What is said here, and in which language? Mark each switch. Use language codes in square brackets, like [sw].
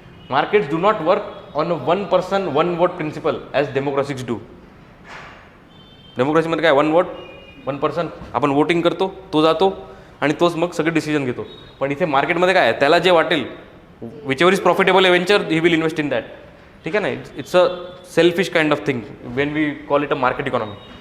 [en] Markets do not work on one person one vote principle as democracies do. [mr] डेमोक्रेसीमध्ये काय, [en] one vote one person, [mr] आपण voting करतो, तो जातो आणि तोच मग सगळे डिसिजन घेतो. पण इथे मार्केटमध्ये काय आहे, त्याला जे वाटेल, [en] whichever is profitable venture he will invest in that, [mr] ठीक आहे ना. [en] It's a selfish kind of thing when we call it a market economy.